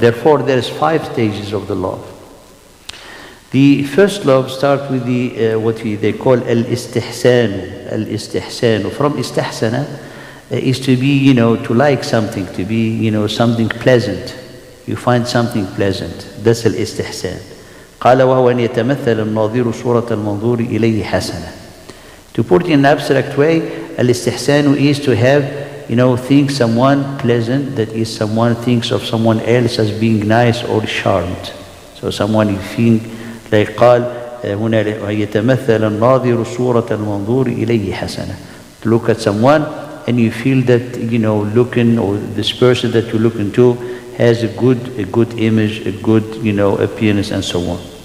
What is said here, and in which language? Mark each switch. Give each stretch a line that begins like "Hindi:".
English: Therefore, there's 5 stages of the love. The first love starts with the what they call al-istihsan. Al-istihsan. From istihsana is to be, to like something, to be, something pleasant. You find something pleasant. That's al-istihsan.
Arabic: قال وهو أن يتمثل الناظر صورة المنظور إليه حسنة.
English: To put it in an abstract way, al-istihsan is to have, think someone pleasant, that is someone thinks of someone else as being nice or charmed. So someone you think like
Arabic: قال هنا يتمثل الناظر صورة المنظور إليه حسنة.
English: To look at someone and you feel that, looking, or this person that you look into has a good image, a good, appearance and so on.